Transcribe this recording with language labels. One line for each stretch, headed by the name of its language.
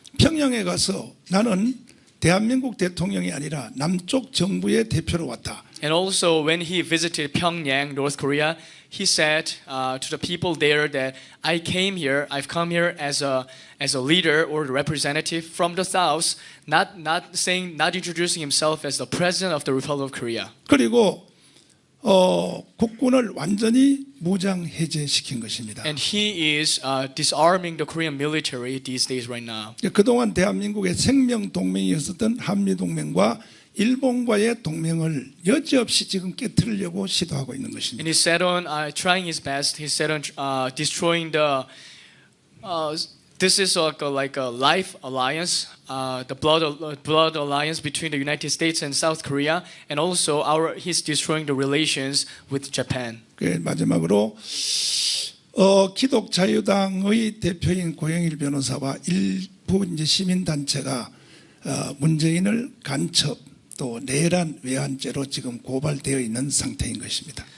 Korean: 평양에 가서 나는 대한민국 대통령이 아니라 남쪽 정부의 대표로 왔다.
English: And also when he visited Pyongyang, North Korea, he said to the people there that I've come here as a leader or the representative from the South, not introducing himself as the president of the Republic of Korea.
Korean: 그리고 국군을 완전히 무장 해제시킨 것입니다.
English: And he is disarming the Korean military these days right now.
Korean: 그동안 대한민국의 생명 동맹이었었던 한미 동맹과 일본과의 동맹을 여지없이 지금 깨뜨리려고 시도하고 있는 것입니다.
English: And he set on trying his best. He set on destroying the. This is like a life alliance, the blood alliance between the United States and South Korea, and also he's destroying the relations with Japan.
Korean: 마지막으로 기독자유당의 대표인 고영일 변호사와 일부 이제 시민 단체가 문재인을 간첩 또 내란 외환죄로 지금 고발되어 있는 상태인 것입니다.